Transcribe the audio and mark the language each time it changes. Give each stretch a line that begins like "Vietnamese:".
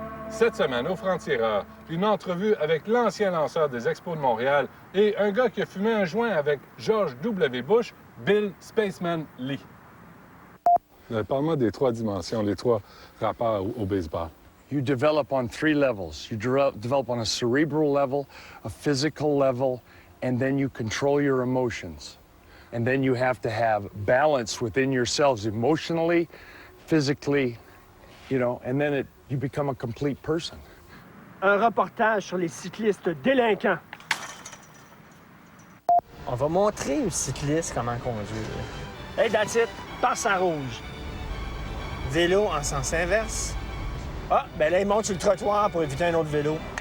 French: Cette semaine, au franc-tireur, une entrevue avec l'ancien lanceur des Expos de Montréal et un gars qui a fumé un joint avec George W. Bush, Bill Spaceman Lee. Parle-moi des trois dimensions, les trois rapports au baseball.
English: You develop on three levels. You develop on a cerebral level, a physical level, and then you control your emotions. And then you have to have balance within yourselves emotionally, physically, you know, and then you become a complete person.
French: Un reportage sur les cyclistes délinquants. On va montrer aux cyclistes comment conduire.
English: Hey, that's it,
French: passe à rouge. Vélo en sens inverse. Ah, ben là, il monte sur le trottoir pour éviter un autre vélo.